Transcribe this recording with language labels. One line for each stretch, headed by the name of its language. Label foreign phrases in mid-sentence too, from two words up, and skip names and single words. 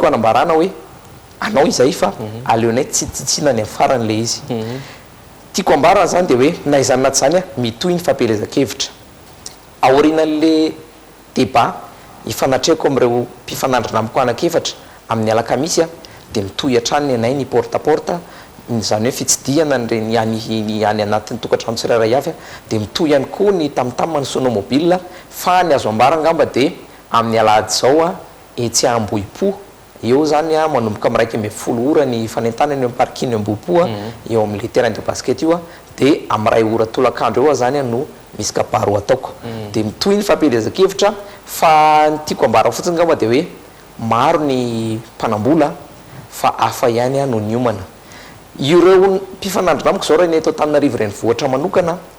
Malagasy: anambarana hoe anao izay fa aleonay tsitsitsina ny afaran'le izy tiako ambarana zany dia hoe na izany naty zany mitohy ny fampielezan-kevitra aorinan'le débat ifanatreko amin'ireo mpifanandrina amiko anakefatra amin'ny alakamisy dia mitohy hatrany anay ny porte-à-porte zany hoe fitsidiana nyreny any anatin'ny tokantrano tsirairay avy dia mitohy ihany koa ny tamtam ny sonomobile fa ny azo ambara ngamba dia amin'ny alahady zao etsy Ambohipo eo zany manomboka amin'ny 1:10 ora ny fanentanany amin'ny parking Ambohipo eo amin'le
French: terrain de basket
Malagasy: io dia amin'ny 2 ora tolakandro eo zany no misy kabaro ataoko dia mitohy ny fampielezan-kevitra fa ny tiako ambara fotsiny ngamba dia hoe maro ny mpanambola fa hafa ihany no ny omana ireo mpifanandrina amiko zao raha ny eto Antananarivo renivohitra manokana